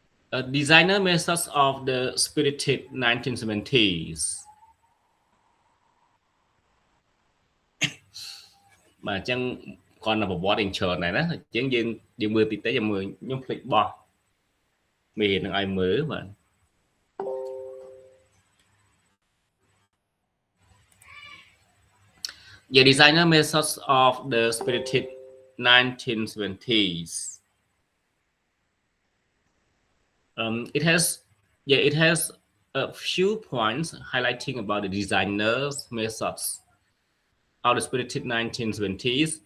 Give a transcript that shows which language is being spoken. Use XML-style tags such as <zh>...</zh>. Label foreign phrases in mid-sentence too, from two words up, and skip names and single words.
<en>Designer methods of the spirited 1970s</en> <km>បាទអញ្ចឹងគាត់នៅប្រវត្តិ intro ណែណាអញ្ចឹងយើងមើលទីតិចយើងមើលខ្ញុំភ្លេចបោះមេរៀននឹងឲ្យមើលបាទ</km> <en>Yeah, designer methods of the spirited 1970s. It has, yeah, it has a few points highlighting about the designers' methods of the spirited 1970s.</en>